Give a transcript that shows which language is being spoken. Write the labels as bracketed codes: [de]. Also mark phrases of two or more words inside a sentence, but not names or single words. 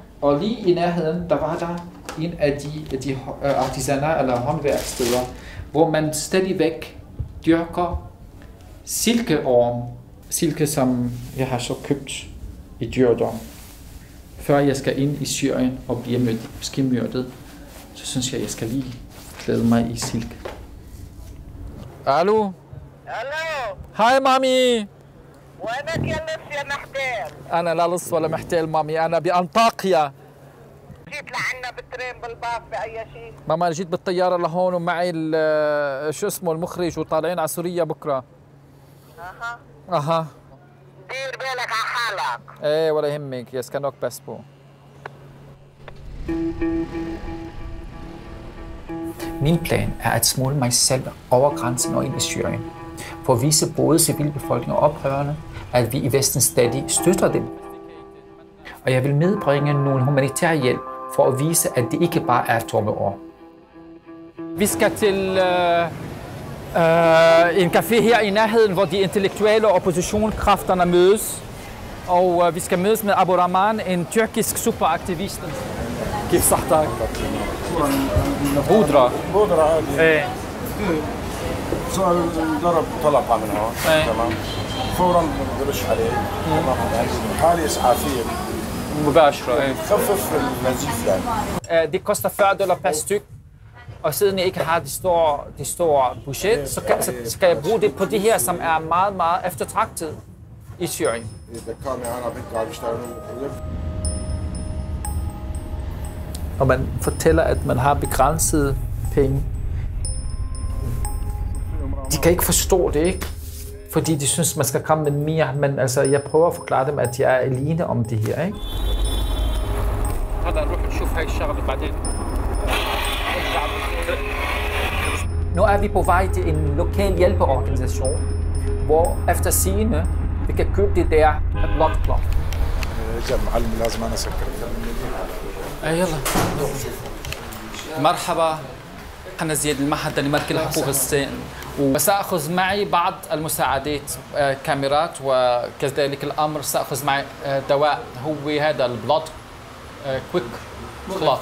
[da] Og lige i nærheden, der var der en af de artisaner eller håndværkssteder, hvor man stadigvæk dyrker silkeorm. Silke, som jeg har så købt i dyrdom. Før jeg skal ind i Syrien og blive måske myrdet, så synes jeg skal lige klæde mig i silke. Hallo? Hallo. [ar] Hi مامي. وينك يا لص يا محتال؟ أنا لا لص ولا محتال مامي، أنا بأنطاكيا. جيت لعنا بالترين بالباص بأي شيء؟ ماما أنا جيت بالطيارة لهون ومعي شو اسمه المخرج وطالعين على سوريا بكرة. أها. دير بالك على حالك. إيه ولا يهمك، [sv] jag ska nog pass på. [da] Min plan er at smugle mig selv over grænsen og ind i Syrien, for at vise både civilbefolkningen og oprørerne, at vi i Vesten stadig støtter dem. Og jeg vil medbringe nogle humanitær hjælp for at vise, at det ikke bare er tomme ord. Vi skal til en café her i nærheden, hvor de intellektuelle oppositionskræfterne mødes. Og vi skal mødes med Abu Rahman, en tyrkisk superaktivist. [ar] كيف صحتك؟ بودرة هذه ايه صار ضرب طلقة من هون تمام فورا برش عليه تمام يعني حالة إسعافية مباشرة تخفف النزيف يعني. [da] Det koster $40 per styk, og siden jeg ikke har det store budget, så skal jeg bruge det på det her, som er meget, meget eftertragtet i Syrien. Og man fortæller, at man har begrænsede penge. De kan ikke forstå det, ikke? Fordi de synes, man skal komme med mere. Men altså, jeg prøver at forklare dem, at jeg er alene om det her, ikke? Nu er vi på vej til en lokal hjælpeorganisation, hvor efter sigende vi kan købe det der [en] blood clot. [ar] يلا مرحبا أنا زياد المعهد لمركز حقوق الإنسان وسأخذ معي بعض المساعدات كاميرات وكذلك الأمر سأخذ معي دواء هو هذا [en] blood quick clot.